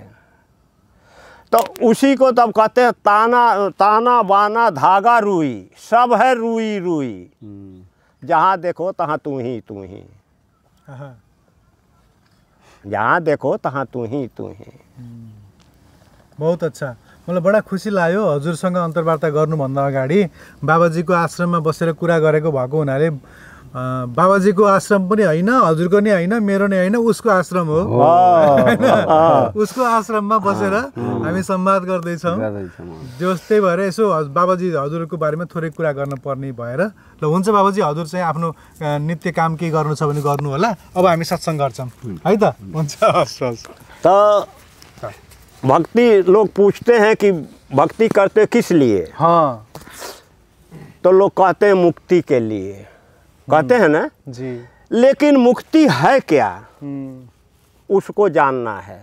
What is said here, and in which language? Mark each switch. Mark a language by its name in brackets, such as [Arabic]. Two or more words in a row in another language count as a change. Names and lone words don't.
[Hindi] तो उसी को तब कहते हैं ताना ताना बाना धागा रुई, सब है रुई रुई। जहाँ देखो तहाँ तू ही तू ही, जहाँ देखो तहाँ तू ही तू ही। बहुत अच्छा, [Nepali] मलाई बडा खुसी लाग्यो हजुरसँग अन्तर्वार्ता गर्नुभन्दा अगाडि बाबाजीको आश्रममा बसेर कुरा गरेको भएको हुनाले। बाबाजीको आश्रम पनि होइन, हजुरको नि होइन, मेरो नि होइन, उसको आश्रम हो। उसको आश्रममा बसेर हामी संवाद गर्दैछौँ। त्यही भएर यसो बाबाजी हजुरको बारेमा थोरै कुरा गर्न पर्ने भएर। ल हुन्छ बाबाजी, हजुर चाहिँ आफ्नो नित्य काम के गर्नु छ भने गर्नु होला। अब हामी सत्सङ्ग गर्छौँ है त। हुन्छ, हस् हस्। [Hindi] तो भक्ति लोग पूछते हैं कि भक्ति करते किस लिए? हाँ, तो लोग कहते हैं मुक्ति के लिए, कहते हैं ना जी। लेकिन मुक्ति है क्या, उसको जानना है।